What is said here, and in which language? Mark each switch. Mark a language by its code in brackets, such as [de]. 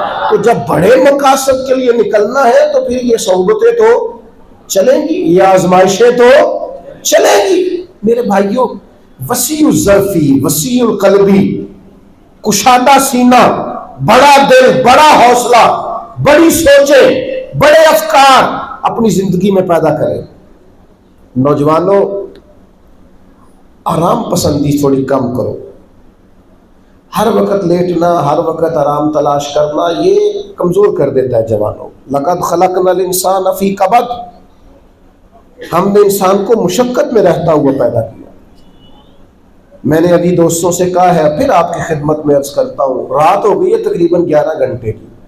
[ur] تو جب بڑے مقاصد کے لیے نکلنا ہے تو پھر یہ صحبتیں تو چلیں گی, یہ آزمائشیں تو چلیں گی. میرے بھائیوں, وسیع الظرفی, وسیع القلبی, کشادہ سینہ, بڑا دل, بڑا حوصلہ, بڑی سوچیں, بڑے افکار اپنی زندگی میں پیدا کریں. نوجوانوں آرام پسندی تھوڑی کم کرو. ہر وقت لیٹنا, ہر وقت آرام تلاش کرنا, یہ کمزور کر دیتا ہے جوانوں. [ar] لقد خلقنا الانسان فی کبد, [ur] ہم نے انسان کو مشقت میں رہتا ہوا پیدا کیا. میں نے ابھی دوستوں سے کہا ہے, پھر آپ کی خدمت میں عرض کرتا ہوں, رات ہو گئی ہے تقریباً 11 گھنٹے کی.